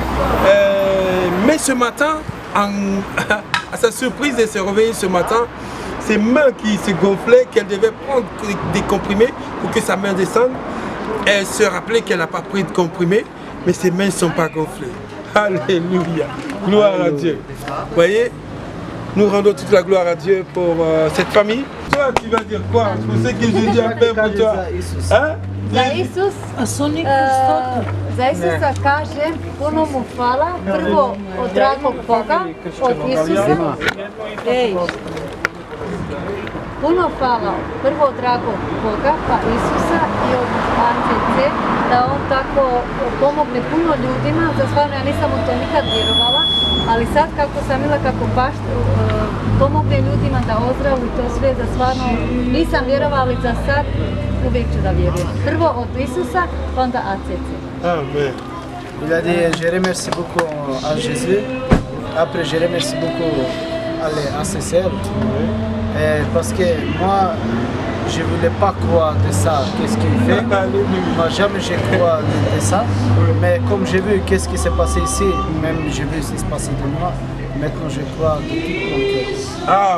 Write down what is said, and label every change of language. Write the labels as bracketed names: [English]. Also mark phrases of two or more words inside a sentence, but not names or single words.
[French] Mais ce matin, à sa surprise, elle s'est réveillée ce matin, ses mains qui se gonflaient, qu'elle devait prendre des comprimés pour que sa main descende. Elle se rappelait qu'elle n'a pas pris de comprimés, mais ses mains ne sont pas gonflées. Alléluia. Gloire à Dieu. Vous voyez, nous rendons toute la gloire à Dieu pour cette famille. Toi, tu vas dire quoi? Je sais que Jésus a fait pour toi. Hein? [Bosnian] Za Isusa kaže, puno mu hvala, prvo od dragog Boga, od Isusa. Puno hvala, prvo od dragog Boga, pa Isusa i od ACC, da on tako pomogne puno ljudima. Za stvarno, ja nisam u to nikad vjerovala, ali sad kako sam vidjela kako baš pomogne ljudima da ozdravu i to sve, za stvarno nisam vjerovala, ali za sad uvijek ću da vjerujem. Prvo od Isusa, onda ACC. Amen. [French] Il a dit, je remercie beaucoup à Jésus. Après, je remercie beaucoup à l'ACCR. Parce que moi, je ne voulais pas croire de ça, qu'est-ce qu'il fait. Moi, jamais je crois de ça. Mais comme j'ai vu qu'est-ce qui s'est passé ici, même j'ai vu ce qui s'est passé de moi, maintenant je crois de tout mon cœur.